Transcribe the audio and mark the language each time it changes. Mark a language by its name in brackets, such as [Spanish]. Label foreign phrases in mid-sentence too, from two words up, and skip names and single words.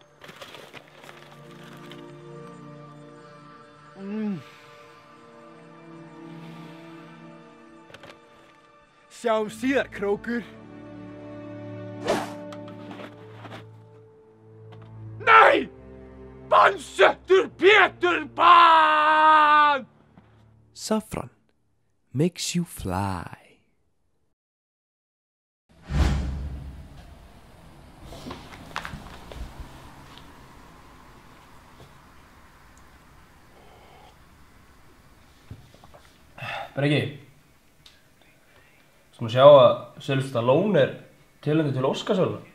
[Icelandic] Sjáum síðar, krókur. Nei! Bannsettur Pétur Pan! [English] Saffran makes you fly. [Icelandic] Breki, Skulum sjá að Sylvester Stallone er tilnefndur til Óskarsverðlauna.